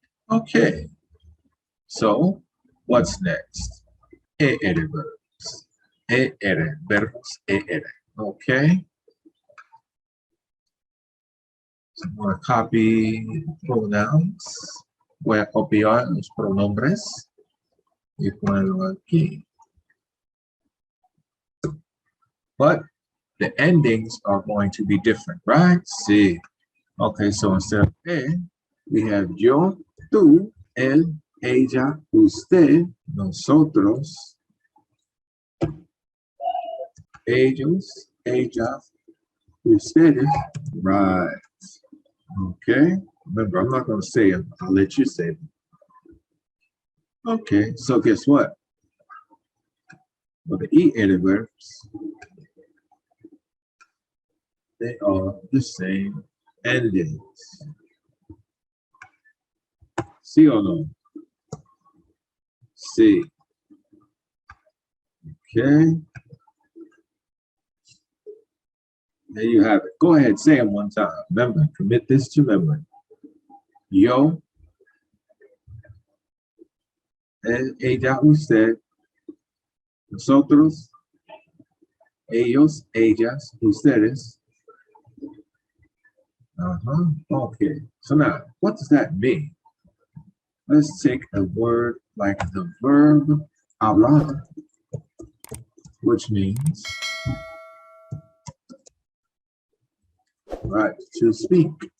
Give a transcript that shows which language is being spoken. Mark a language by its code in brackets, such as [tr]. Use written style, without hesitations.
[en] Okay, so what's next? ER verbs. Verbs, okay. So I'm going to copy pronouns. [es] Voy a copiar los pronombres y ponerlo aquí. [en] But the endings are going to be different, right? See. Okay, so instead of we have [es] yo, tú, él, ella, usted, nosotros, ellos, ellas, ustedes, [en] right? Okay, remember, I'm not going to say them. I'll let you say them. Okay, so guess what? For the ER verbs, they are the same endings. [es] ¿Sí o no? Sí. [en] Okay. There you have it. Go ahead, say them one time. Remember, commit this to memory. [es] Yo, él, ella, usted, nosotros, ellos, ellas, ustedes. [en] Okay, so now, what does that mean? Let's take a word like the verb hablar, which means, right, to speak.